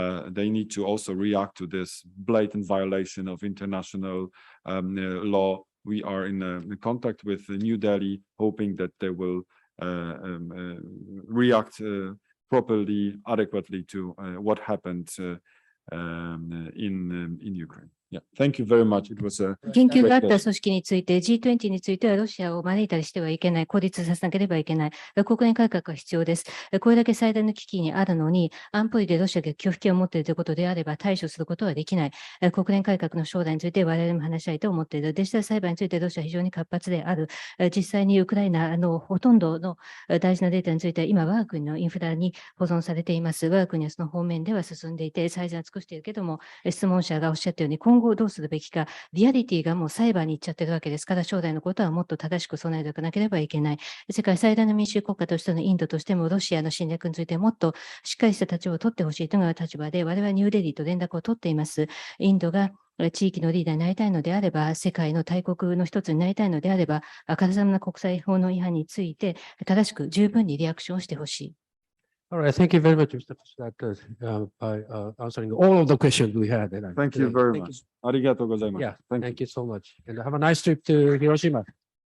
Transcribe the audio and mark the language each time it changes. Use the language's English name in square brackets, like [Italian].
[English] They need to also react to this blatant violation of international law. We are in contact with New Delhi, hoping that they will react properly, adequately to what happened in Ukraine. Yeah, thank you very much. It was a [Japanese] 言及があった組織について、G20 についてはロシアを招いたりしてはいけない、孤立させなければいけない、国連改革が必要です。これだけ最大の危機にあるのに、安保理でロシアが拒否権を持っているということであれば対処することはできない。国連改革の将来について我々も話したいと思っている。デジタル裁判についてロシアは非常に活発である。実際にウクライナのほとんどの大事なデータについては今、我が国のインフラに保存されています。我が国はその方面では進んでいて、最善を尽くしているけども、質問者がおっしゃったように今後どうするべきか、リアリティがもう裁判に行っちゃってるわけですから、将来のことはもっと正しく備えておかなければいけない。世界最大の民主主義国家としてのインドとしても、ロシアの侵略についてもっとしっかりした立場を取ってほしいというのが立場で、我々はニューデリーと連絡を取っています。インドが地域のリーダーになりたいのであれば、世界の大国の一つになりたいのであれば、あからさまな国際法の違反について、正しく十分にリアクションをしてほしい。 [English] All right, thank you very much, Mr. Pishdak, by answering all of the questions we had. Thank you very much. [Japanese] ありがとうございます。 [English] Yeah, thank you so much. And have a nice trip to Hiroshima.